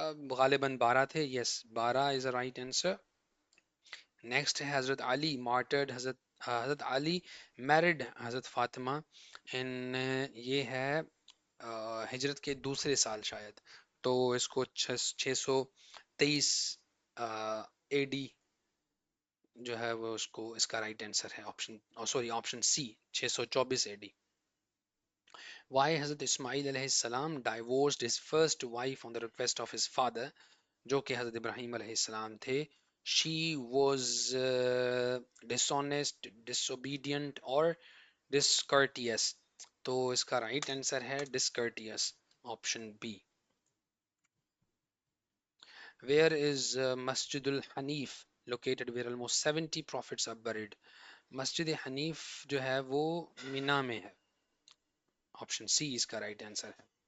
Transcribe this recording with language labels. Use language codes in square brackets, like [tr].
[ur] غالباً 12 تھے، [en] Yes 12 is a right answer. [ur] Next ہے حضرت علی مارٹرڈ، حضرت علی میرڈ حضرت فاطمہ ان یہ ہے ہجرت کے دوسرے سال شاید، تو اس کو 623 اے ڈی جو ہے وہ اس کا رائٹ آنسر ہے آپشن سی 624 اے ڈی. [en] why Hazrat Ismail علیہ السلام divorced his first wife on the request of his father، [ur] جو کہ حضرت ابراہیم علیہ السلام تھے. [en] she was dishonest, disobedient اور discourteous. [ur] تو اس کا رائٹ آنسر ہے discourteous option B. [en] Where is Masjid al-Hanif located where almost 70 prophets are buried؟ [ur] مسجد حنیف جو ہے وہ مینا میں ہے، آپشن سی اس کا رائٹ آنسر ہے.